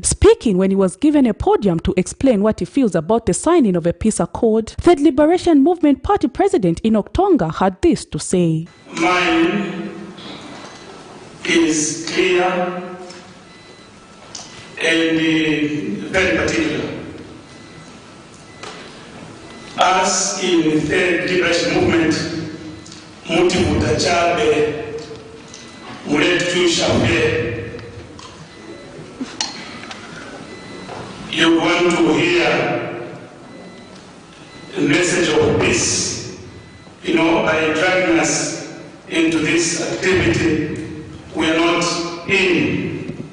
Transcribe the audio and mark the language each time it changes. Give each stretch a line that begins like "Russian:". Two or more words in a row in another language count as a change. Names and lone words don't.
English: Speaking when he was given a podium to explain what he feels about the signing of a peace accord, Third Liberation Movement Party President Enoch Tonga had this to say. Mine is clear and very particular. As in the Third Liberation Movement,
Bemba: muti mutachabe, muletushabe.
English: You want to hear a message of peace, by dragging us into this activity we are not in.